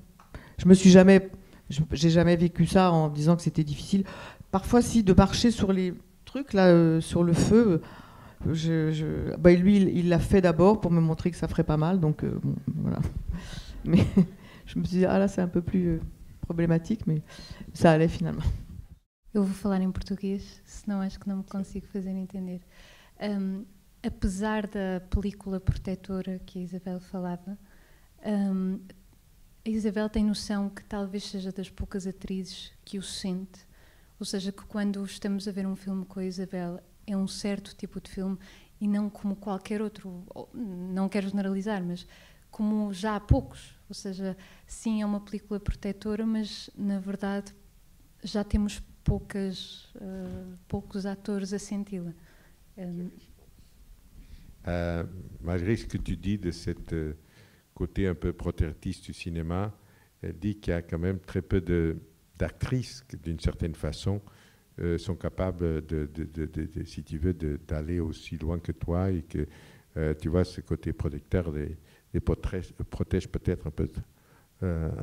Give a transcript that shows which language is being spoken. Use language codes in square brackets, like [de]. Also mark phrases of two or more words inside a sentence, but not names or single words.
[fr] J'ai jamais vécu ça en disant que c'était difficile. Parfois, si, de marcher sur les trucs, là, sur le feu. Lui, il l'a fait d'abord pour me montrer que ça ferait pas mal. Donc, bon, voilà. Mais je me suis dit, là, c'est un peu plus problématique, mais ça allait finalement. [pt] Eu vou falar em português, senão acho que não me consigo fazer entender. Apesar da película protetora que a Isabel falava, a Isabel tem noção que talvez seja das poucas atrizes que o sente, ou seja, que quando estamos a ver um filme com a Isabel é um certo tipo de filme e não como qualquer outro, não quero generalizar, mas como já há poucos, ou seja, sim, é uma película protetora, mas na verdade já temos poucos atores a senti-la. [fr] Malgré ce que tu dis de cette côté un peu protectrice du cinéma, elle dit qu'il y a quand même très peu d'actrices qui, d'une certaine façon, sont capables si tu veux, d'aller aussi loin que toi, et que tu vois, ce côté protecteur les protège peut-être un peu trop.